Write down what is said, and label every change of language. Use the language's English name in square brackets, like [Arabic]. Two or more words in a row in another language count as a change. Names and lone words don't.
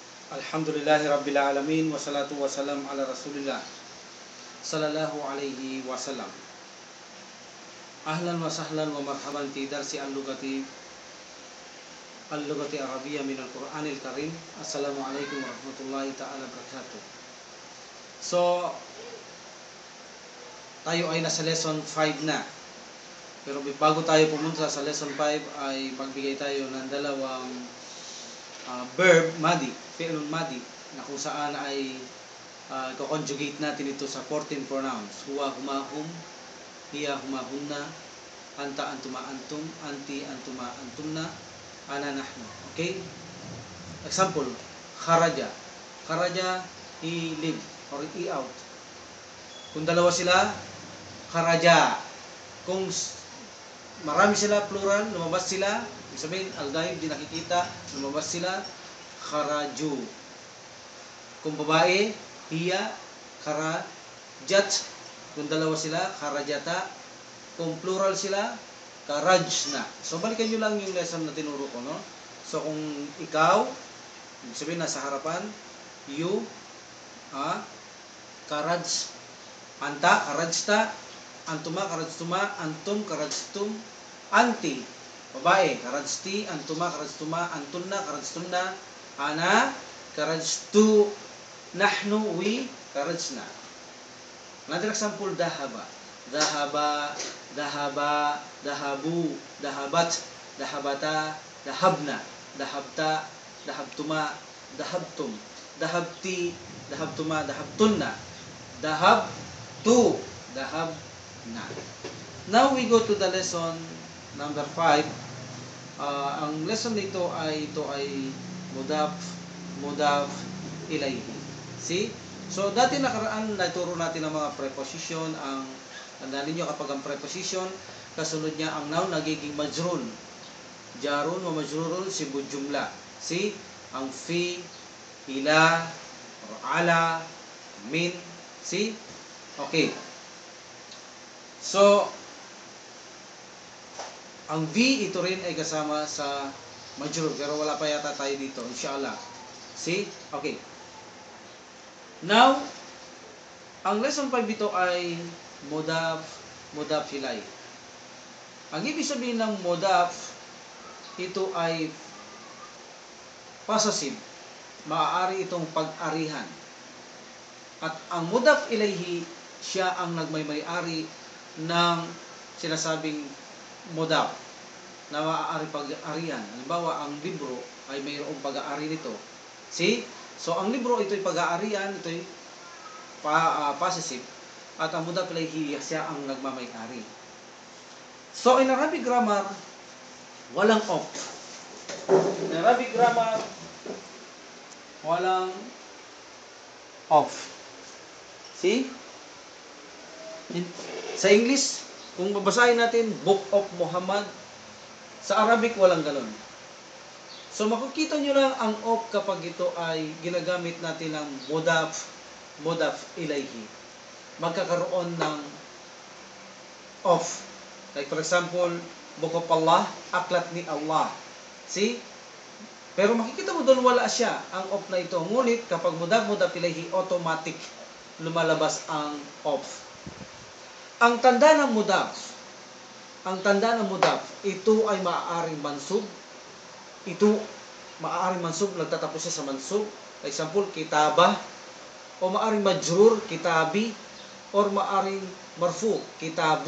[Arabic] الحمد لله رب العالمين والصلاة والسلام على رسول الله صلى الله عليه وسلم. أهلا وسهلا ومرحبا في درس اللغة العربية من القرآن الكريم. السلام عليكم ورحمة الله تعالى وبركاته. [Filipino] So, tayo ay nasa lesson 5 na. Pero bago tayo pumunta sa lesson 5 ay magbigay tayo ng dalawang verb madi, [Arabic] فعل ماض, [Filipino] na kung saan ay ko-conjugate natin ito sa 14 pronouns. [Arabic] هو هما هم هي هما هن أنت أنتما أنتم أنت أنتما أنتن أنا نحن. [English] Okay? Example, kharaja. Kharaja, he leave or he out. [Filipino] Kung dalawa sila, kharaja. Kung marami sila, plural, lumabas sila, ibig sabihin, al-ghaib, di nakikita, lumabas sila, kharaju. Kung babae, hiya, kharajat. Kung dalawa sila, kharajata. Kung plural sila, karajna. So, balikan nyo lang yung lesson na tinuro ko, no? So, kung ikaw, ibig sabihin, nasa harapan, [English] you, [Arabic] خرج أنت خرجت أنتما خرجتما أنتم خرجتم أنت, babae, خرجت أنتما خرجتما أنتن خرجتن أنا خرجت نحن, we, karajna. [English] Another example, dahaba. [Arabic] ذهب ذهب ذهبوا ذهبت ذهبتا ذهبن ذهبت ذهبتما ذهبتم ذهبت ذهبتما ذهبتن ذهبت ذهبنا. [English] Now we go to the lesson number 5. [Filipino] Ang lesson nito ay [Arabic] مضاف إليه. [Filipino] See? So dati nakaraan naturo natin ang mga preposition. Ang tandaan niyo, kapag ang preposition kasunod niya ang noun, nagiging majrur. [Arabic] جار ومجرور شبه جملة. [Filipino] See? Ang [Arabic] في إلى, [Filipino] or [Arabic] على من. [Filipino] See? Okay. So ang V, ito rin ay kasama sa majrur, pero wala pa yata tayo dito, inshallah. See? Okay. Now, ang lesson 5 dito ay [Arabic] مضاف إلي. [Filipino] Ang ibig sabihin ng mudaf, ito ay possessive. Maaari itong pag-arihan. At ang [Arabic] مضاف إليه, [Filipino] siya ang nagmay-ari ng sinasabing mudaf na maaari pag-arihan. Halimbawa, ang libro ay mayroong pag-aari nito. See? So, ang libro, ito'y pag-aarihan, ito'y possessive. At ang [Arabic] مضاف إليه, [Filipino] siya ang nagmamay-ari. [English] So, in Arabic grammar, walang of. In Arabic grammar, walang of. See? [Filipino] Sa English, kung babasahin natin, [English] Book of Muhammad, [Filipino] sa Arabic, walang galon. So, makikita nyo lang ang of kapag ito ay ginagamit natin ng [Arabic] مضاف إليه. [Filipino] Magkakaroon ng of. [English] Like for example, Book of Allah, [Filipino] aklat ni Allah. See? Pero makikita mo doon wala siya, ang of na ito. Ngunit kapag [Arabic] مضاف إليه, [Filipino] automatic lumalabas ang of. Ang tanda ng mudaf, ito ay maaaring mansub. Ito maaaring mansub, nagtatapos siya sa mansub. Example, kitaba. O maaaring majrur, kitabi. Or maaaring marfu, kitabu.